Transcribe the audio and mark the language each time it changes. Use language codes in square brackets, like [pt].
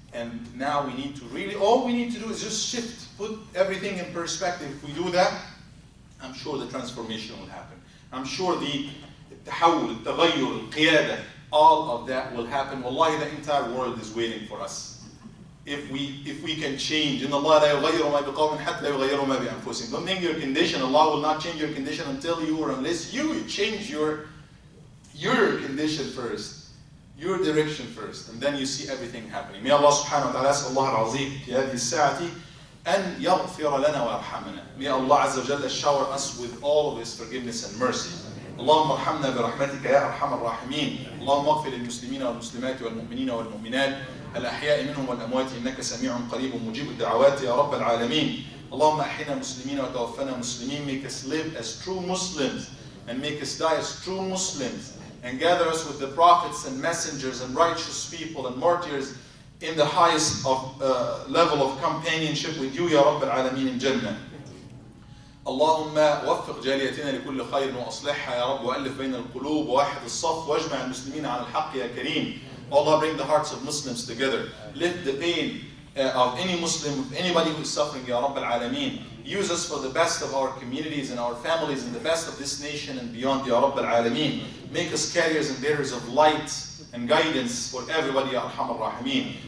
[en] And now we need to really, all we need to do is just shift, put everything in perspective. If we do that, I'm sure the transformation will happen. I'm sure the tahawul, [ar] التغير, القيادة, [en] all of that will happen. Wallahi, the entire world is waiting for us. If we can change, [ar] إن الله لا يغير ما بقوم حتى يغيروا ما بأنفسهم. [en] Don't think your condition, Allah will not change your condition until you or unless you change your condition first, your direction first, and then you see everything happening. May Allah subhanahu wa ta'ala, [ar] أسأل الله العظيم في هذه الساعة أن يغفر لنا ويرحمنا. [en] May Allah عز وجل shower us with all of His forgiveness and mercy. [ar] اللهم ارحمنا برحمتك يا أرحم الراحمين. اللهم اغفر للمسلمين والمسلمات والمؤمنين والمؤمنات الأحياء منهم والأموات إنك سميع قريب مجيب الدعوات يا رب العالمين. اللهم أحينا مسلمين وتوفنا مسلمين. [en] Make us live as true Muslims and make us die as true Muslims, and gather us with the prophets and messengers and righteous people and martyrs in the highest of level of companionship with you [ar] يا رب العالمين [en] in Jannah. [ar] اللهم وفق جاليتنا لكل خير وأصلحها يا رب، وألف بين القلوب ووحد الصف واجمع المسلمين على الحق يا كريم. [en] Allah, bring the hearts of Muslims together. Lift the pain of any Muslim, of anybody who is suffering, Ya Rabb al-Alameen. Use us for the best of our communities and our families and the best of this nation and beyond, Ya Rabb al-Alameen. Make us carriers and bearers of light and guidance for everybody, Ya Arham al-Rahimeen.